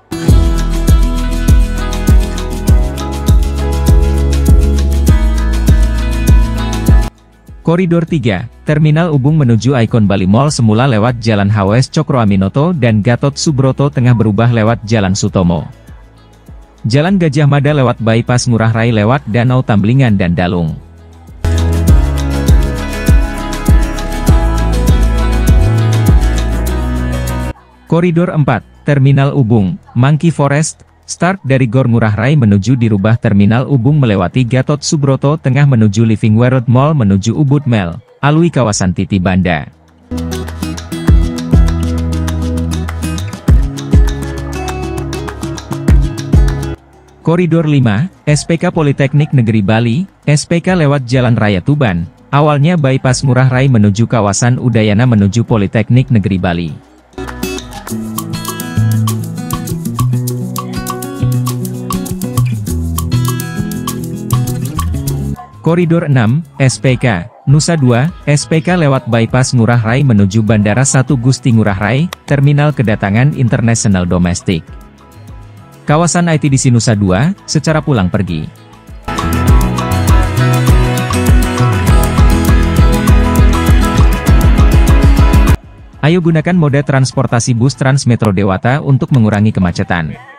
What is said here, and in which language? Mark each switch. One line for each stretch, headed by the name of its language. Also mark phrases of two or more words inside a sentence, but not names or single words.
Indonesian: Koridor 3, Terminal Ubung menuju Icon Bali Mall semula lewat Jalan HWS Cokro Aminoto dan Gatot Subroto Tengah berubah lewat Jalan Sutomo. Jalan Gajah Mada lewat bypass Ngurah Rai lewat Danau Tamblingan dan Dalung. Koridor 4, Terminal Ubung, Monkey Forest, start dari Gor Ngurah Rai menuju dirubah Terminal Ubung melewati Gatot Subroto Tengah menuju Living World Mall menuju Ubud Mall, alui kawasan Titi Banda. Koridor 5, SPK Politeknik Negeri Bali, SPK lewat Jalan Raya Tuban, awalnya bypass Ngurah Rai menuju kawasan Udayana menuju Politeknik Negeri Bali. Koridor 6, SPK, Nusa Dua, SPK lewat bypass Ngurah Rai menuju Bandara 1 Gusti Ngurah Rai, Terminal Kedatangan Internasional Domestik. Kawasan ITDC Nusa Dua, secara pulang pergi. Ayo gunakan mode transportasi bus Transmetro Dewata untuk mengurangi kemacetan.